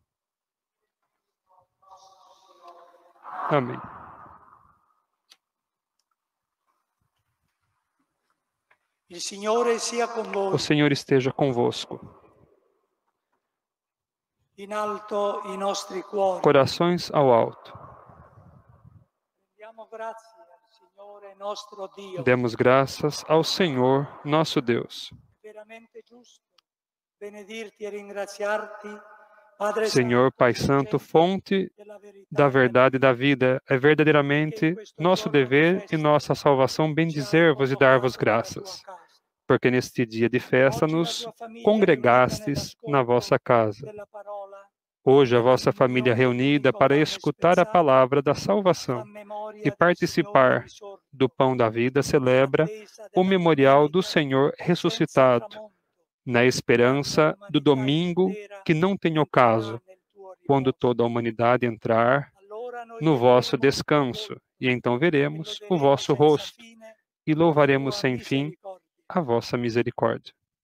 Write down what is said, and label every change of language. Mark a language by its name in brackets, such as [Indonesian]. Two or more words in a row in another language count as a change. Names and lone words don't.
[Portuguese] Amém. O Senhor esteja convosco. [Italian] In alto i nostri cuori. [Portuguese] Corações ao alto. [Italian] Diamo grazie al Signore nostro Dio. [Portuguese] Demos graças ao Senhor, nosso Deus. [Italian] Veramente giusto benedirti e ringraziarti [Portuguese] Senhor Pai Santo, fonte da verdade e da vida, é verdadeiramente nosso dever e nossa salvação bendizer-vos e dar-vos graças, porque neste dia de festa nos congregastes na vossa casa. Hoje a vossa família reunida para escutar a palavra da salvação e participar do pão da vida celebra o memorial do Senhor ressuscitado, na esperança do domingo que não tem ocaso, quando toda a humanidade entrar no vosso descanso, e então veremos o vosso rosto e louvaremos sem fim a vossa misericórdia.